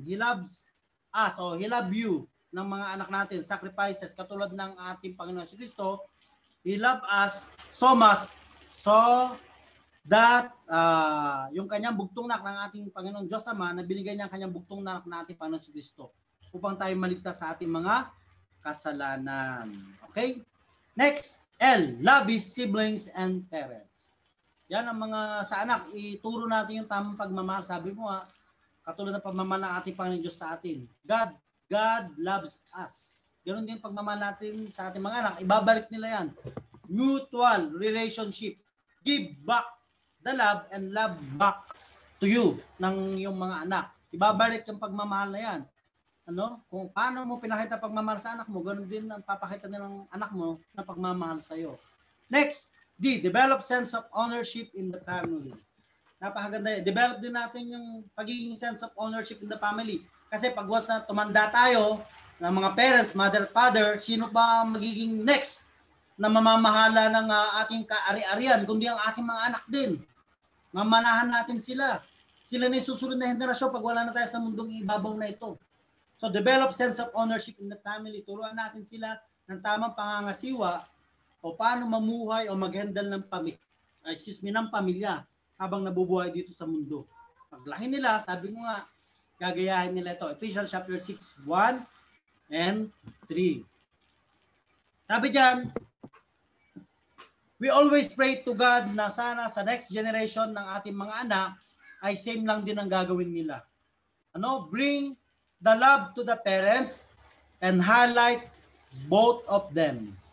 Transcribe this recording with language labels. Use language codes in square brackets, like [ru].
[en] He loves us [tl] o [en] He love you [tl] ng mga anak natin. Sacrifices katulad ng ating Panginoon si Kristo [en] He loved us so much so that [tl] yung kanyang bugtong na ng ating Panginoon Diyos Ama na binigay niya ang kanyang bugtong na ng ating Panginoon Kristo upang tayo maligtas sa ating mga kasalanan. [en] Okay? Next, L. Love his siblings and parents. [tl] Yan ang mga sa anak. Ituro natin yung tamang pagmamahal. Sabi mo katulad ng pagmamahal ng ating Panginoon Diyos sa atin. [en] God loves us. [tl] Ganon din pagmamahal natin sa ating mga anak. Ibabalik nila yan. [en] Mutual relationship. Give back the love and love back to you [tl] ng yung mga anak. Ibabalik yung pagmamahal na yan. Kung paano mo pinakita pagmamahal sa anak mo, ganoon din ang papakita ng anak mo na pagmamahal sa iyo. [en] Next, D, develop sense of ownership in the family. Napakaganda. Develop [tl] din natin yung pagiging [en] sense of ownership in the family. [tl] Kasi pag once na tumanda tayo, ng mga parents, mother, father, sino ba ang magiging next na mamamahala ng ating kaari-arian, kundi ang ating mga anak din. Mamanahan natin sila. Sila na yung susunod na henerasyon pag wala na tayo sa mundong ibabaw na ito. [en] So develop sense of ownership in the family. [tl] Turuan natin sila ng tamang pangangasiwa o paano mamuhay o mag-handle ng pamilya habang nabubuhay dito sa mundo. Paglaki nila, sabi mo nga, gagayahin nila ito. Ephesians chapter 6, 1 and 3. Sabi diyan, [en] we always pray to God [tl] na sana sa next generation ng ating mga anak ay same lang din ang gagawin nila. [en] Bring the love to the parents and highlight both of them.